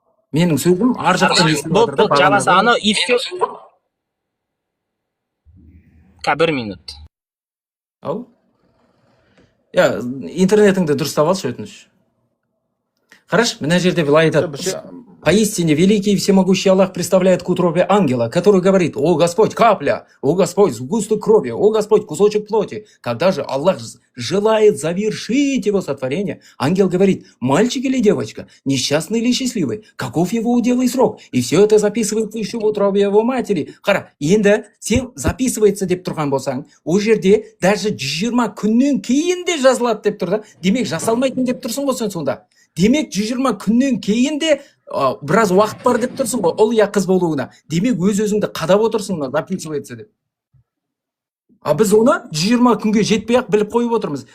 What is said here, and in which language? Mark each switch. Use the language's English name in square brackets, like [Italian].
[Kazakh] Менің сөзім ар жақтан естіліп отыр да. Жаласа, [Russian] ано и все. [Kazakh] Бір минут. Ау? Интернетіңді дұрыстап алшы, өтініш. [Russian] Хорошо, [Kazakh] мына жерде былай айтады. [Russian] Поистине великий и всемогущий Аллах представляет к утробе ангела, который говорит: «О Господь, капля! О Господь, сгусток крови! О Господь, кусочек плоти!» Когда же Аллах желает завершить его сотворение, ангел говорит: «Мальчик или девочка, несчастный или счастливый, каков его удел и срок?» И все это записывается еще в утробе его матери. [Kazakh] Қара, енді сен записывается деп тұрған болсаң, о жерде даже 120 күннен кейін де жазылады деп тұр да. Демек жасалмайтын деп тұрсың ғой сен сонда. Демек 120 күннен кейін де біраз уақыт бар деп тұрсың ғой, ұл я қыз болуына. Демек өз-өзіңді қадап отырсың, записывается деп. Біз оны 120 күнге жетпей-ақ біліп қойып отырмыз.